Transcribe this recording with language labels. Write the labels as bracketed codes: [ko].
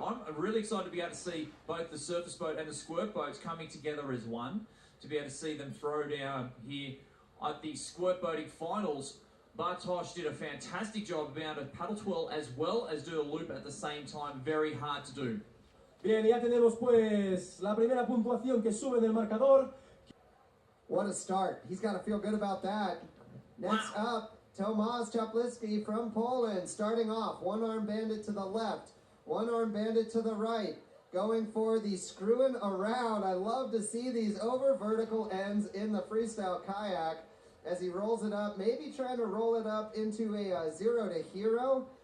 [en] I'm really excited to be able to see both the surface boat and the squirt boats coming together as one, to be able to see them throw down here at the squirt boating finals. Bartosz did a fantastic job of being able to paddle twirl as well as do a loop at the same time. Very hard to do. [es] Bien, ya tenemos pues la primera puntuación que sube del marcador. [en] What a start. He's got to feel good about that. Next up, Tomasz Czaplicki from Poland starting off. One arm bandit to the left, one arm bandit to the right. Going for the screwing around. I love to see these over vertical ends in the freestyle kayak as he rolls it up, maybe trying to roll it up into a 0 to hero.